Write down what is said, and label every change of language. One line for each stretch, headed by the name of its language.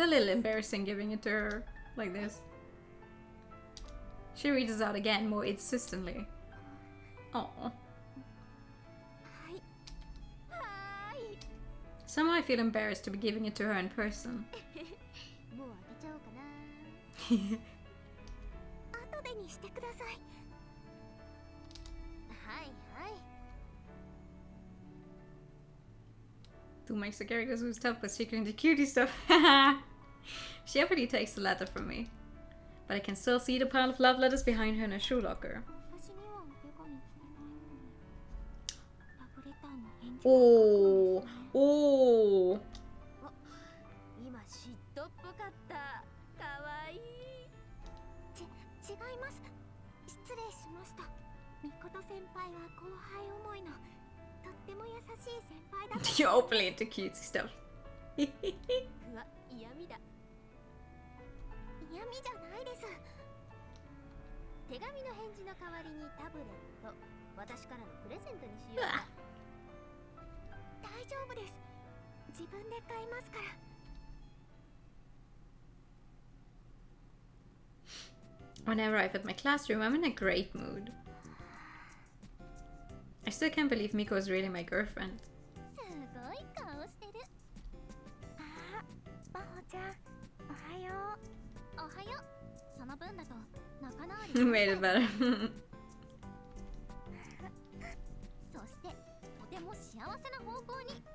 English: It's a little embarrassing giving it to her like this. She reads out again more insistently. Oh.
Japanese: はい。はーい。
English: Somehow I feel embarrassed to be giving it to her in person.
Japanese: もう開けちゃおうかな。後でにしてください。はいはい。
English: Who makes the characters who's tough but secretly cutie stuff? She happily takes the letter from me. But I can still see the pile of love letters behind her in her shoe locker.
Japanese: 私にはお手紙くれないのに。ラブレターの返事。 Oh, oh. 今嫉妬っぽかった。かわいい。違います。失礼しました。みこと先輩は後輩思いのとっても優しい先輩だと。
English: You're openly into cutesy stuff.
Japanese: うわ、嫌味だ。嫌味じゃないです。手紙の返事の代わりにタブレット、私からのプレゼントにしようか。大丈夫です。自分で買いますから。
English: When I arrive at my classroom, I'm in a great mood. I still can't believe Miko is really my girlfriend.
Japanese: すごい顔してる。あ、バホちゃん、おはよう。おはよう。その分だと仲直り。
English: Made it better.
Japanese: そしてとても幸せな方向に。